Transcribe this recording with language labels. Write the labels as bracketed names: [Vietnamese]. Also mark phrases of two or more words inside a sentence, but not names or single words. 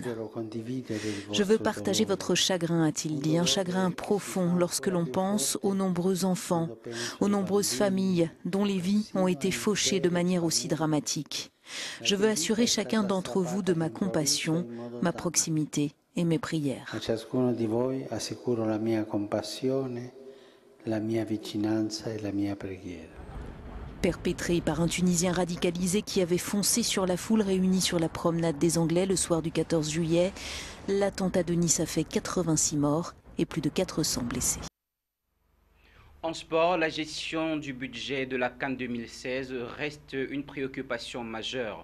[French] Je veux partager votre chagrin, a-t-il dit, un chagrin profond lorsque l'on pense aux nombreux enfants, aux nombreuses familles dont les vies ont été fauchées de manière aussi dramatique. Je veux assurer chacun d'entre vous de ma compassion, ma proximité et mes prières. [Italian] A ciascuno di voi assicuro la mia compassione, la mia vicinanza e la mia preghiera. [French] Perpétré par un Tunisien radicalisé qui avait foncé sur la foule réunie sur la promenade des Anglais le soir du 14 juillet, l'attentat de Nice a fait 86 morts et plus de 400 blessés. En sport, la gestion du budget de la CAN 2016 reste une préoccupation majeure.